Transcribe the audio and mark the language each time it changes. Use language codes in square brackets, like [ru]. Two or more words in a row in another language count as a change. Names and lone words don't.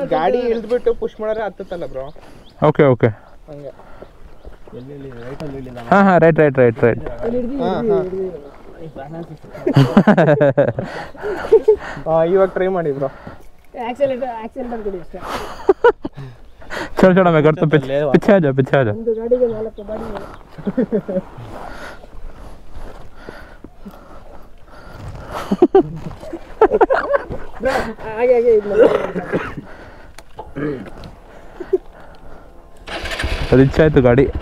[kn] ಗಾಡಿ ಇಳಿದ್ಬಿಟ್ಟು ಪುಷ್ ಮಾಡಿದ್ರೆ ಹತ್ತಲ್ಲ ಬ್ರೋ. ಓಕೆ ಹಂಗೆ. ಹಾಂ ರೈಟ್. ಇವಾಗ ಟ್ರೈ ಮಾಡಿ ಬ್ರೋ. एक्सीलेटर ಕೊಡಿ ಅಷ್ಟೇ. [hi] चलो मैं करता हूँ, पीछे आ जा. [kn] ಒಂದು ಗಾಡಿಗೆ 4 ಬಾಡಿ. आगे ಅದು ಇಚ್ಛೆ ಆಯ್ತು ಗಾಡಿ.